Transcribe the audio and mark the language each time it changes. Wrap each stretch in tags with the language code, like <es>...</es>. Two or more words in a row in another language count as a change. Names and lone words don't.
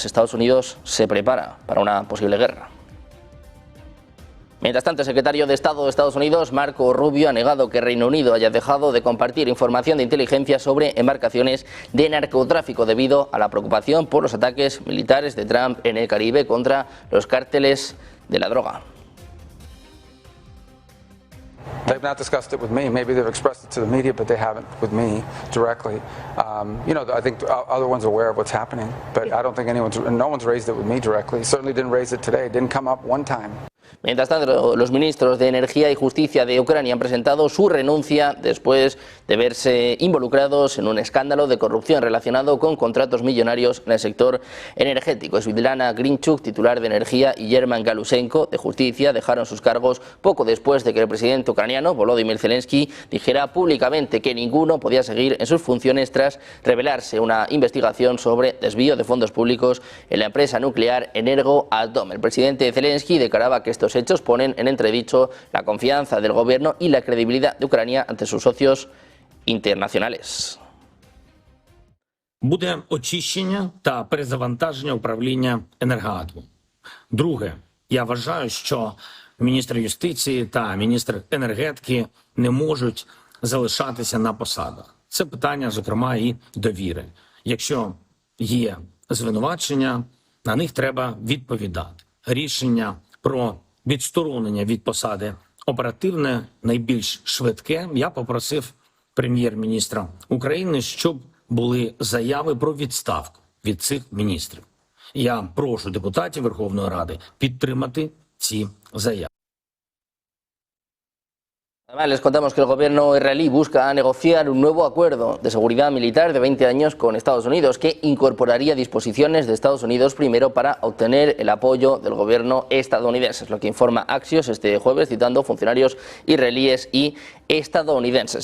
<es>Estados Unidos se prepara para una posible guerra. Mientras tanto, el secretario de Estado de Estados Unidos, Marco Rubio, ha negado que Reino Unido haya dejado de compartir información de inteligencia sobre embarcaciones de narcotráfico debido a la preocupación por los ataques militares de Trump en el Caribe contra los cárteles de la droga.</es> <en>They've not discussed it with me. Maybe they've expressed it to the media, but they haven't with me directly. I think other ones are aware of what's happening, but I don't think no one's raised it with me directly. Certainly didn't raise it today. It didn't come up one time.</en> <es>Mientras tanto, los ministros de Energía y Justicia de Ucrania han presentado su renuncia después de verse involucrados en un escándalo de corrupción relacionado con contratos millonarios en el sector energético. Svitlana Grinchuk, titular de Energía, y German Galusenko, de Justicia, dejaron sus cargos poco después de que el presidente ucraniano, Volodymyr Zelensky, dijera públicamente que ninguno podía seguir en sus funciones tras revelarse una investigación sobre desvío de fondos públicos en la empresa nuclear Energoatom. El presidente Zelensky declaraba que estos hechos ponen en entredicho la confianza del gobierno y la credibilidad de Ucrania ante sus socios internacionales.</es> <uk>Буде очищення та перезавантаження управління Енергоатомом. Друге, я вважаю, що міністр юстиції та міністр енергетики не можуть залишатися на посадах. Це питання, зокрема, і довіри. Якщо є звинувачення, на них треба відповідати. Рішення про відсторонення від посади оперативне, найбільш швидке. Я попросив прем'єр-міністра України, щоб були заяви про відставку від цих міністрів. Я прошу депутатів Верховної Ради підтримати ці заяви.</uk> <es>Además, les contamos que el gobierno israelí busca negociar un nuevo acuerdo de seguridad militar de 20 años con Estados Unidos, que incorporaría disposiciones de Estados Unidos primero para obtener el apoyo del gobierno estadounidense. Es lo que informa Axios este jueves, citando funcionarios israelíes y estadounidenses.</es>